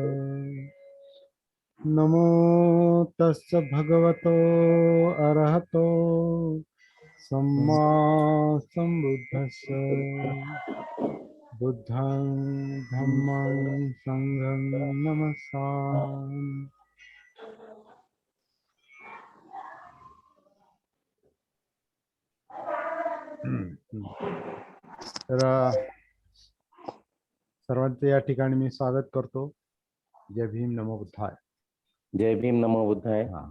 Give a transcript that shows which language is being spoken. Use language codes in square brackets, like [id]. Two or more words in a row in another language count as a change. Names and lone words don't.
[pi] नमो तस्स भगवतो अरहतो सम्मा संबुद्धस्स। बुद्धं धम्मं संघं नमस्सामि। [mr] तर सर्वांचे या ठिकाणी मी स्वागत करतो. जय भीम [pi] नमो बुद्धाय. [mr] जय भीम [pi] नमो बुद्धाय.